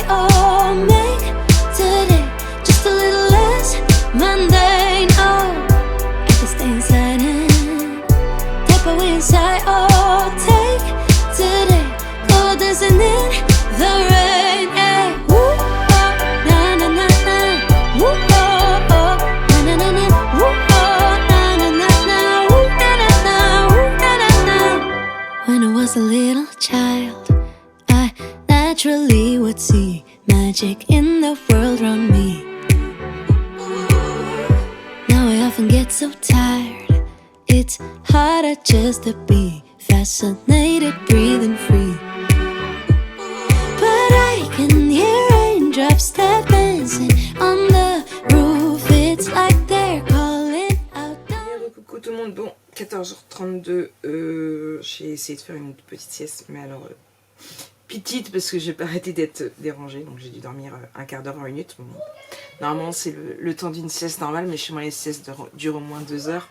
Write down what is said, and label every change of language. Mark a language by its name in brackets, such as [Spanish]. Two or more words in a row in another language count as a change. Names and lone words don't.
[English] Oh, make today just a little less mundane. Oh, I can stay inside and tap away inside. Oh, take today dancing in the rain, yeah. Woo, oh, na na na na. Woo, oh, oh, na na na na. Woo, oh, na na na na. Woo, na na na. Woo, na na na. When I was a little child, I naturally would see magic in the world around me. Now I often get so tired. It's harder just to be fascinated, breathing free. Can hear raindrops tap dancing on the roof. It's like they're calling out. [French] Coucou tout le monde, bon 14h32, j'ai essayé de faire une petite sieste, mais alors petite parce que j'ai pas arrêté d'être dérangée, donc j'ai dû dormir un quart d'heure, 20 minutes. Bon, normalement c'est le temps d'une sieste normale, mais chez moi les siestes durent au moins 2 heures.